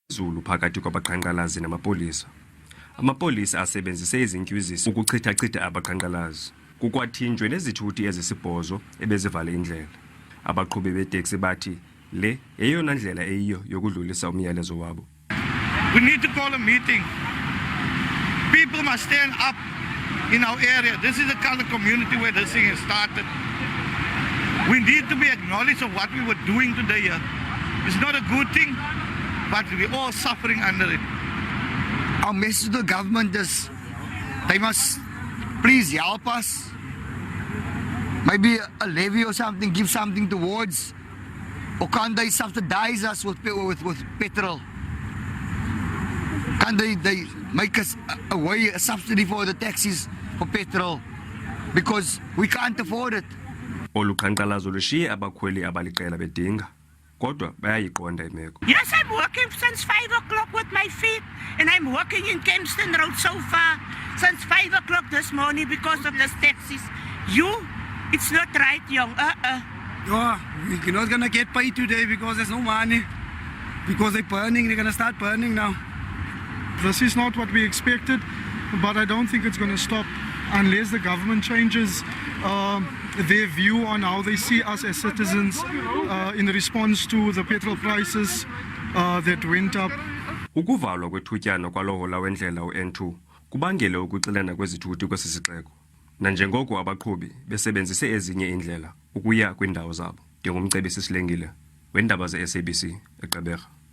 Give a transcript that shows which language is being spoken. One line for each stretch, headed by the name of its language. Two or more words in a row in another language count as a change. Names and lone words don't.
Xhosa: zulu phakathi kwabaqhankqalazi namapolisa. Amapolisa asebenzise izintyuzisi ukuchitha-chitha abaqhankqalazi. Kukwathinjwe nezithuthi ezisibhozo ebezivale indlela. Abaqhubi beeteksi bathi le yeyona ndlela eyiyo yokudlulisa umyalezo wabo.
English: We need to call a meeting. People must stand up in our area. This is the kind of community where this thing has started. We need to be acknowledged of what we were doing today here. It's not a good thing, but we're all suffering under it. Our message to the government is they must please help us. Maybe a levy or something, give something towards. Or can't they subsidize us with petrol? Can't they make us a subsidy for the taxis for petrol? Because we can't afford it.
Xhosa: Oluqhanqalazo lushiye abakhweli abaliqela bedinga. Kodwa bayayiqonda imeko.
English: Yes, I'm working since 5 o'clock with my feet, and I'm working in Kempston Road so far since 5 o'clock this morning because of the taxis. It's not right, young. Yeah, we're not gonna get paid today because there's no money. Because they're gonna start burning now. This is not what we expected, but I don't think it's gonna stop unless the government changes their view on how they see us as citizens in response to the petrol prices that went up.
Xhosa: Ukuvalwa kwethutyana kwalohola wendlela u-N2 kubangele ukuxelana kwezithuthi kwesi sixeko. Nanjengoko abaqhubi besebenzise ezinye indlela ukuya kwiindawo zabo. Ndingumcebisi Silengile weendaba ze-SABC eGqeberha.